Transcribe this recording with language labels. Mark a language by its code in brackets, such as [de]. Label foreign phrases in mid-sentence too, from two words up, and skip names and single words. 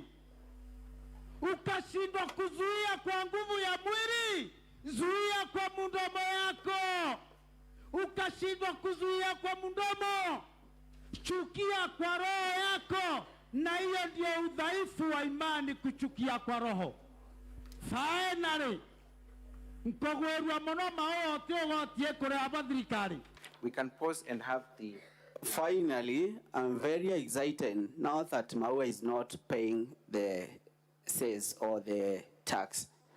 [sw] Ukashindwa kuzuia kwa nguvu ya mwili, zuia kwa mdomo yako. Ukashindwa kuzuia kwa mdomo, chukia kwa roho yako, na hiyo ndio udhaifu wa imani, kuchukia kwa roho. [guz] Finally, mkogwerwa mono mao tiogotie kure abathirikari. [en] We can pause and have the... Finally, I'm very excited now that Maua is not paying the cess or the tax.